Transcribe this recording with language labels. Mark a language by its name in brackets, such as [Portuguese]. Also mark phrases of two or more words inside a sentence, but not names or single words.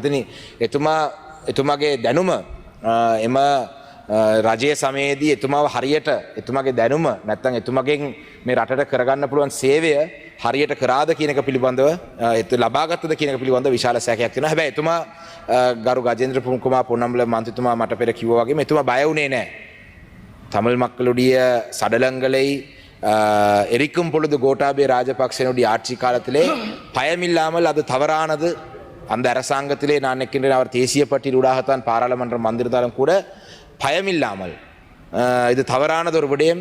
[Sinhala] මම හිතන්නේ එතුමාගේ දැනුම එම රජයේ සමයේදී එතුමාව හරියට එතුමාගේ දැනුම නැත්නම් එතුමාගෙන් මේ රටට කරගන්න පුළුවන් සේවය හරියට කරාද කියන එක පිළිබඳව ලබාගත්තද කියන එක පිළිබඳව විශාල සැකයක් තියෙනවා. හැබැයි එතුමා ගරු ගජේන්ද්‍ර කුමාර පොන්නම්බල මන්ත්‍රීතුමා මට පෙර කිව්වා වගේම එතුමා බය වුණේ නැහැ. [Tamil] தமிழ் மக்களுடைய சடலங்களை எரிக்கும் பொழுது கோட்டாபய ராஜபக்சனுடைய ஆட்சி காலத்திலே பயமில்லாமல் அது தவறானது. அந்த அரசாங்கத்திலே நான் நிற்கின்றேன் அவர் தேசிய பட்டியலூடாகத்தான் பாராளுமன்றம் வந்திருந்தாலும் கூட பயமில்லாமல் இது தவறானது ஒரு விடயம்.